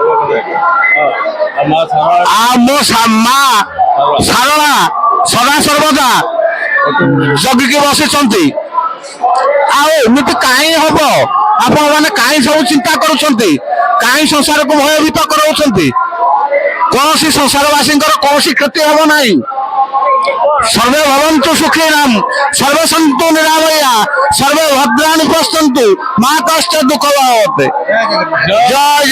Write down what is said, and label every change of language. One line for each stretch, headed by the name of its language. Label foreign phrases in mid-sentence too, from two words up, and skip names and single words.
Odia: ଆଉ ମୋ ମା ଶାରଳା ସଦା ସର୍ବଦା ଜଗିକି ବସିଛନ୍ତି। ଆଉ ଏମିତି କାହିଁ ହବ? ଆପଣ ମାନେ କାହିଁ ସବୁ ଚିନ୍ତା କରୁଛନ୍ତି? କାହିଁ ସଂସାରକୁ ଭୟଭୀତ କରାଉଛନ୍ତି? କୌଣସି ସଂସାରବାସୀଙ୍କର କୌଣସି କ୍ଷତି ହେବ ନାହିଁ।
Sanskrit: सर्वे भवन्तु सुखिनः, सर्वे सन्तु निरामया, सर्वे भद्राणि पश्यन्तु मा कश्चित् दुःखं भवेत्। जय जय।